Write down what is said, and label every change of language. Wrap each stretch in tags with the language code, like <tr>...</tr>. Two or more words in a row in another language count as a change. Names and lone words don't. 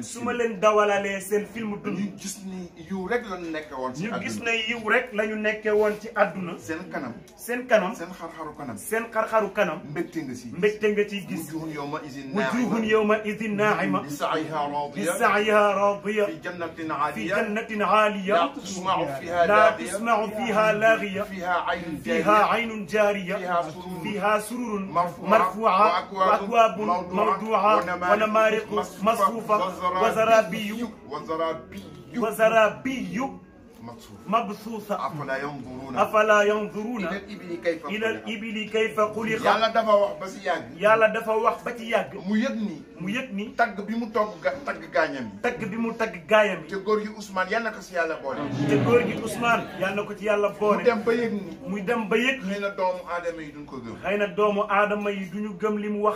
<wo>su ma leen dawalalee seen film dund. ñu gis ni yiw rek la ñu nekkee woon ci àdduna. ñu gis ne yiw rek la ñu nekkee woon ci àdduna. seen kanam. seen kanam. seen xar-xaru kanam. seen xar-xaru kanam. mbégte nga si. mbégte nga ciy gis.</wo> <ar>وجوه يومئذ وجوه يومئذ ناعمة. لسعيها راضية. لسعيها راضية. في جنة في aaliya. جنة عالية لا تسمع فيها لا لاغية. تسمع فيها لاغية فيها عين جارية. فيها عين جارية فيها سرور. فيها سرور مرفوعة. مرفوعة وأكواب موضوعة ونمارق مصفوفة وزرابي مبثوثة أفلا ينظرون إلى الإبل كيف خلقت.</ar> <wo>yàlla dafa wax ba si yàgg. yàlla dafa wax ba ci yàgg. mu yëg ni. tagg bi mu tagg gaañam yi. tagg bi mu tagg gaayam yi. te góor gi Ousmane yal na ko si yàlla boole. te góor gi Ousmane yal na ko ci yàlla boole. mu dem ba yëg ni. muy dem ba yëg ni. xëy na doomu aadama yi duñ ko gëm. xëy na doomu aadama yi duñu gëm li mu wax.</wo>